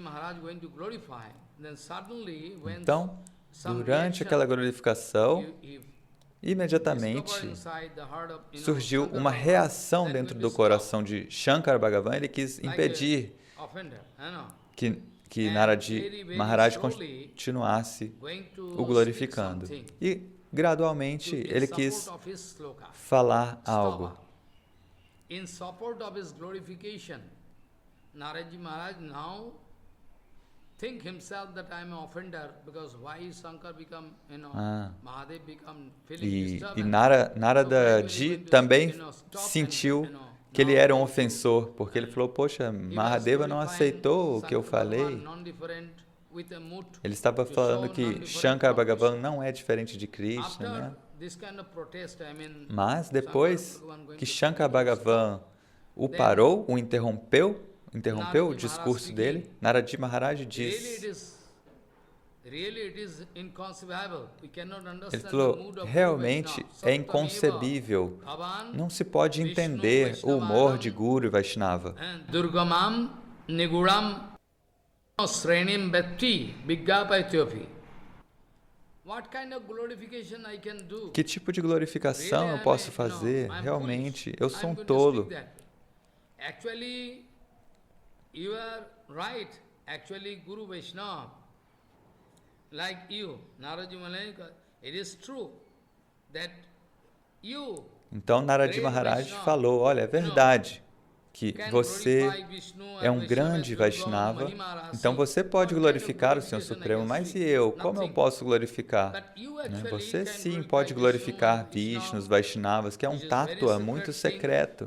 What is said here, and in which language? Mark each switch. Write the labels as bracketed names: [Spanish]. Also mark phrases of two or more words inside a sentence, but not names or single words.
[Portuguese] Então, durante aquela glorificação, imediatamente surgiu uma reação dentro do coração de Shankar Bhagavan. Ele quis impedir que Naradji Maharaj continuasse o glorificando. E, gradualmente, ele quis falar algo. [English] In support of his glorification, Naradji Maharaj now think himself that I am an offender, because why Shankar become, Mahadev become feeling disturbed. [Portuguese] E Naradaji também sentiu que ele era um ofensor, porque ele falou, poxa, Mahadeva não aceitou o que eu falei. Ele estava falando que Shankar Bhagavan não é diferente de Krishna, né? Mas depois que Shankar Bhagavan o parou, o interrompeu o discurso dele. Narad Maharaj diz, ele falou, realmente é inconcebível, não se pode entender o humor de Guru e Vaishnava. [Sanskrit] दुर्गमम् निगुरम् श्रेणिम् भक्ति विज्ञापयत्योपि. [Portuguese] Que tipo de glorificação eu posso fazer? Realmente, eu sou um tolo. [English] Actually, you are right. Actually, Guru Vaishnava, like you, Narad Maharaj, it is true that you. [Portuguese] Então Narad Maharaj falou, olha, é verdade que você é um grande Vaishnava, então você pode glorificar o Senhor Supremo, mas e eu? Como eu posso glorificar? Você sim pode glorificar Vishnu, os Vaishnavas, que é um tattva muito secreto.